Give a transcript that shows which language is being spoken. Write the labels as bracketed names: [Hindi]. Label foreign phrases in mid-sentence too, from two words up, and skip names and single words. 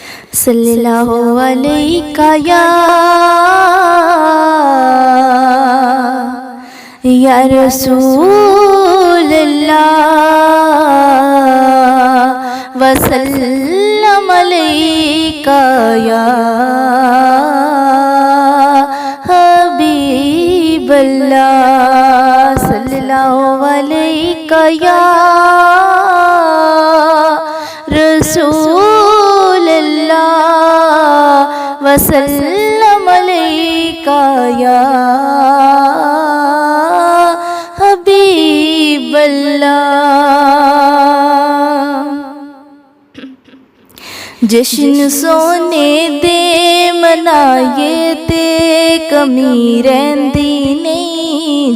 [Arabic] صلى الله عليك يا رسول الله وسلم عليك يا حبيب الله. صلى الله عليك يا رسول الله وسلم عليك يا حبيب الله. [Punjabi] जश्न सोने दे मनाए ते कमी रहिंदी नहीं।